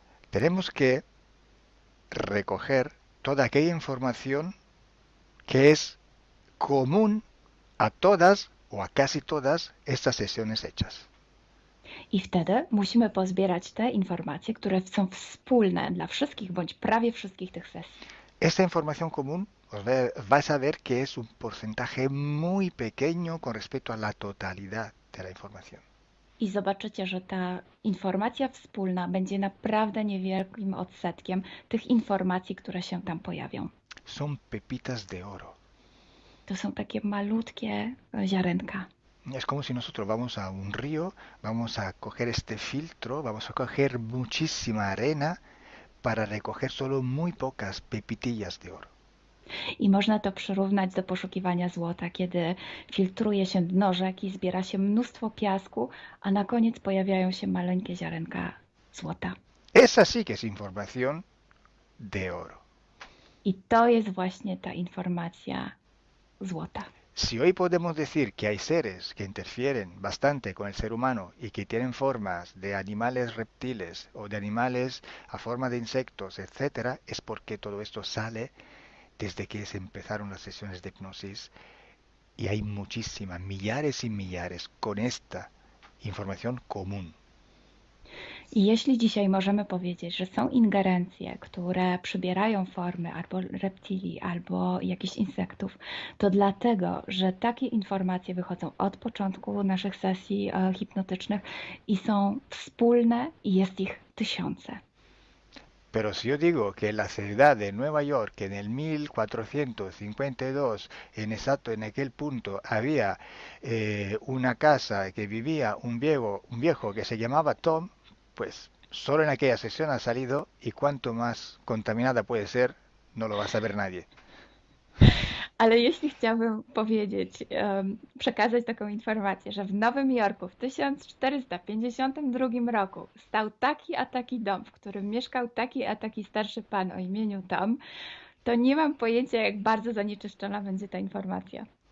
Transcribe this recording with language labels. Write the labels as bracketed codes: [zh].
[es] Tenemos que recoger toda aquella información que es común a todas o a casi todas estas sesiones hechas. [pl] I wtedy musimy pozbierać te informacje, które są wspólne dla wszystkich bądź prawie wszystkich tych sesji. [es] Esta información común vais a ver que es un porcentaje muy pequeño con respecto a la totalidad de la información. [pl] I zobaczycie, że ta informacja wspólna będzie naprawdę niewielkim odsetkiem tych informacji, które się tam pojawią. [es] Son pepitas de oro. [pl] To są takie malutkie ziarenka. [es] Es como si nosotros vamos a un río, vamos a coger este filtro, vamos a coger muchísima arena para recoger solo muy pocas pepitillas de oro. [pl] I można to przyrównać do poszukiwania złota, kiedy filtruje się dno rzeki, zbiera się mnóstwo piasku, a na koniec pojawiają się maleńkie ziarenka złota. [es] Esa sí que es información de oro. [pl] I to jest właśnie ta informacja złota. [es] Si hoy podemos decir que hay seres que interfieren bastante con el ser humano y que tienen formas de animales reptiles o de animales a forma de insectos, etcétera, es porque todo esto sale desde que se empezaron las sesiones de hipnosis y hay muchísimas, millares y millares con esta información común. [pl] I jeśli dzisiaj możemy powiedzieć, że są ingerencje, które przybierają formy albo reptilii, albo jakichś insektów, to dlatego, że takie informacje wychodzą od początku naszych sesji hipnotycznych i są wspólne i jest ich tysiące. [es] Pero si yo digo que en la ciudad de Nueva York, en el 1452, en aquel punto, había una casa que vivía un viejo que se llamaba Tom, pues solo en aquella sesión ha salido y cuanto más contaminada puede ser, no lo va a saber nadie. [pl] Ale jeśli chciałabym powiedzieć, przekazać taką informację, że w Nowym Jorku w 1452 roku stał taki a taki dom, w którym mieszkał taki a taki starszy pan o imieniu Tom, to nie mam pojęcia, jak bardzo zanieczyszczona będzie ta informacja.